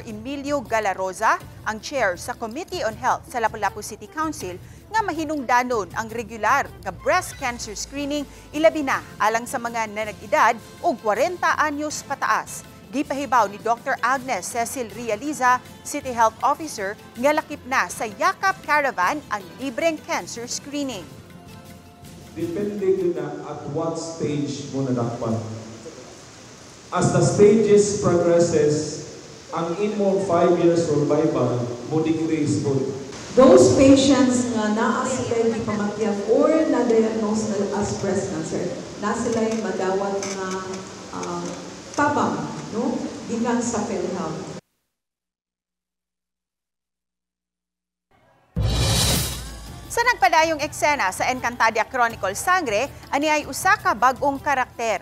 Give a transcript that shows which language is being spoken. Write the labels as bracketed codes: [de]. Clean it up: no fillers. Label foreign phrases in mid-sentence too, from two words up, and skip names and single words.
[ceb] Emilio Galaroza, ang chair sa Committee on Health sa Lapu-Lapu City Council, nga mahinungdanon ang regular nga [en] breast cancer screening [ceb] ilabi na alang sa mga nanag-edad o 40 anyos pataas. Gipahibaw ni Dr. Agnes Cecil Realiza, City Health Officer, nga lakip na sa Yakap Caravan ang libreng [en] cancer screening. [ceb] Depende yun na [en] at what stage [ceb] mo nadakpan. [en] As the stages progresses, [ceb] ang imong 5 [en] years survival [ceb] mo decrease po. [en] Those patients [ceb] nga naa sila di pamatyan or na-diagnose [en] as breast cancer, [ceb] na sila yung madawat na tabang, no? Gikan sa PhilHealth. Sa nagpadayong eksena sa Encantadia Chronicle Sangre, ani ay usa ka bag-ong karakter.